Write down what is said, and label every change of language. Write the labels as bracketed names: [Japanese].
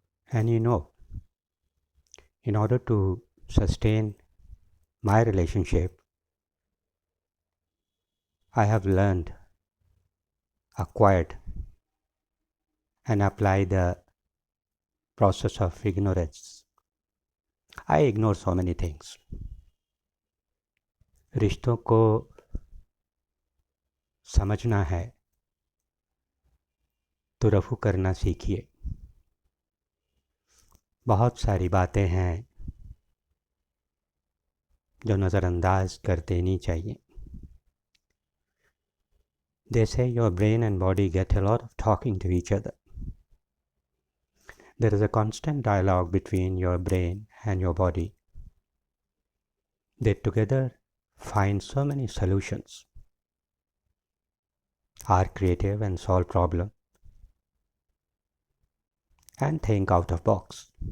[English] And in order to sustain my relationship, I have learned, acquired, and applied the process of ignorance. I ignore so many things. [Hindi] रिश्तों को समझना है तो रफू करना सीखिए। बहुत सारी बातें हैं जो नज़रअंदाज कर देनी चाहिए। [English] They say your brain and body get a lot of talking to each other. There is a constant dialogue between your brain and your body. They together find so many solutions, are creative and solve problems, and think out of box.